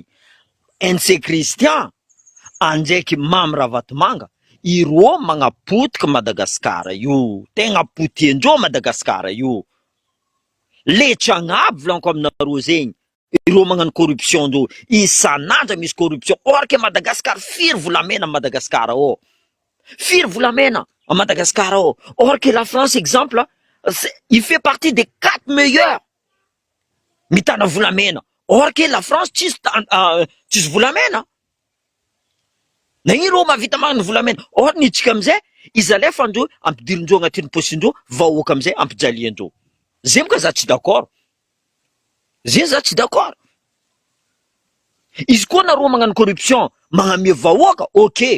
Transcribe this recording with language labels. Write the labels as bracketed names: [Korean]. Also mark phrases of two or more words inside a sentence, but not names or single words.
[Malagasy] NC Christian andraiky Mamy Ravatomanga, ireo magnapotika Madagasikara io. Tegna potiandreo Madagasikara io. Letra agnaby volaniko aminareo zegny. Ireo magnano corruption ndreo. Isan'andro misy corruption. [French] Or que [Malagasy] Madagascar firy volamena Madagascar ao. Firy volamena à Madagascar ao. [French] Or que la France, exemple, il fait partie des 4 meilleurs. [Malagasy] Mitana volamena. [French] Or que la France [Malagasy] tsisy volamena. Na ireo mavita magnano volamena. Or nitsika amizay izy alefa andreo ampidirindreo agnatin'ny posindreo, vahoaka amizay ampijaliandreo. Zay moka za tsy d'accord. Zay za tsy d'accord. Izy koa nareo magnano corruption, magnamia vahoaka, ok.